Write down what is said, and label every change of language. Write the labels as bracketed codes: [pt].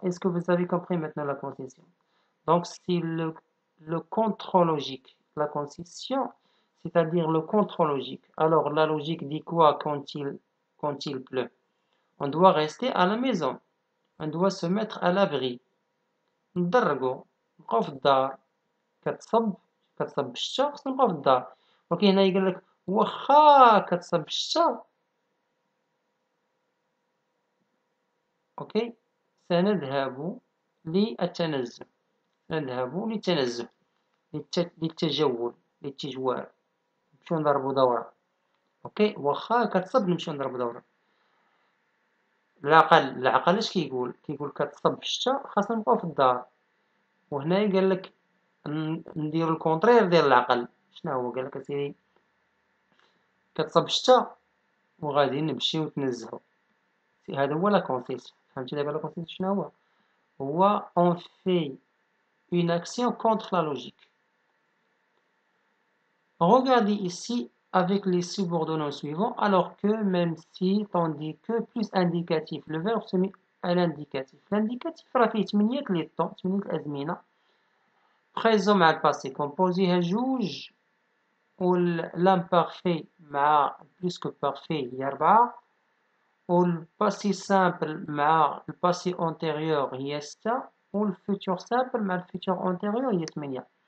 [fr] Est-ce que vous avez compris maintenant la concession? Donc, c'est le contrôle logique. La concession, c'est-à-dire le contrôle logique. Alors, la logique dit quoi quand il pleut? On doit rester à la maison. On doit se mettre à l'abri. [ar] ندرقو نبقاو في الدار كتصب الشتا خصنا نبقاو في الدار. ولكن هنا يقول لك واخا كتصب الشتا اوكي سنذهب للتنزه للتجول للتجوال نمشيو نضربو دورة. اوكي واخا كتصب نمشيو نضربو دورة. العقل اش كيقول كتصب الشتا خاصنا نبقاو في الدار. وهنا قال لك نديرو الكونترير ديال العقل. شنو هو؟ قال لك اسيدي كتصب الشتا وغادي نمشيو نتنزهو. هذا هو لا كونسيسيون. فهمتي دابا لا كونسيسيون شنو هو [fr] on fait une action contre la logique. Regardez ici avec les subordonnés suivants, alors que, même si, tandis que, plus indicatif. Le verbe se met à l'indicatif. [ar] L'indicatif راه فيه 8 لي طون 8 الأزمنة. présent مع الباسي كومبوزي جوج والامبارفي مع plus que parfait هي 4 والباسي سامبل مع الباسي antérieur هي 6 والفيتور سامبل مع الفيتور antérieur هي 8.